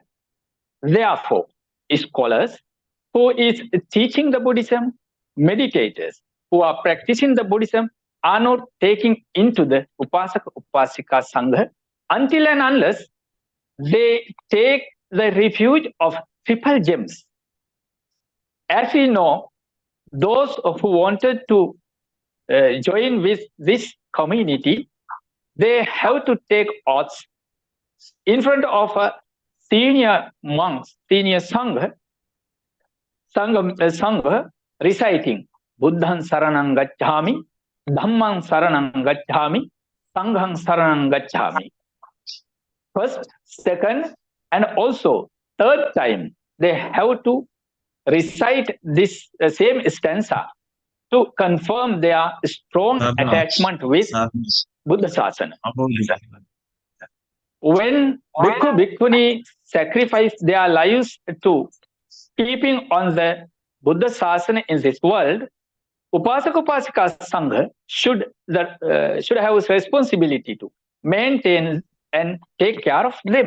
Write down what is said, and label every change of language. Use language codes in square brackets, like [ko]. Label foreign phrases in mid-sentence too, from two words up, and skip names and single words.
[en] Therefore, scholars who is teaching the Buddhism, meditators who are practicing the Buddhism are not taking into the [pi] Upasaka Upasika Sangha [en] until and unless they take the refuge of triple gems. As we know, those who wanted to join with this community, they have to take oaths in front of a senior monks, senior Sangha, reciting [pi] Buddhang Saranang Gacchami, Dhammang Saranang Gacchami, Sanghang Saranang Gacchami. [en] First, second, and also third time, they have to recite this same stanza to confirm their strong attachment with [pi] Buddha Sasana. [en] When [pi] Bhikkhu Bhikkhuni [en] sacrifice their lives to keeping on the [pi] Buddha Sasana [en] in this world, [pi] Upasaka Upasika Sangha [en] should have responsibility to maintain and take care of them.